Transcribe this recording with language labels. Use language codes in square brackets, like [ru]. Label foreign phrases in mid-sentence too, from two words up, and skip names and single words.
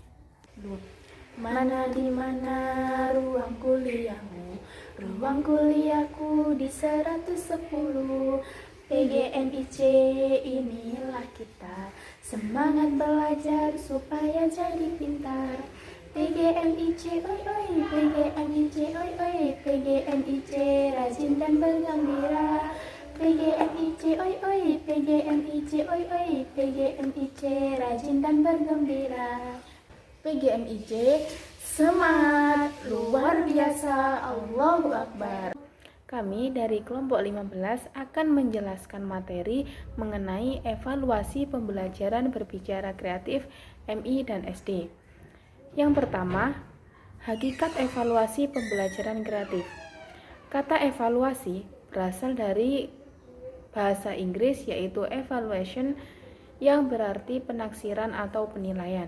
[id] Mana di mana ruang kuliahmu? Ruang kuliahku di 110. PGMIC inilah kita, semangat belajar supaya jadi pintar. PGMIC oi oi, PGMIC oi oi, PGMIC rajin dan bergembira. PGMIC oi oi, PGMIC oi oi, PGMIC rajin dan bergembira. PGMIC semangat luar biasa, Allahu Akbar. Kami dari kelompok 15 akan menjelaskan materi mengenai evaluasi pembelajaran berbicara kreatif MI dan SD. Yang pertama, hakikat evaluasi pembelajaran kreatif. Kata evaluasi berasal dari bahasa Inggris yaitu evaluation yang berarti penaksiran atau penilaian.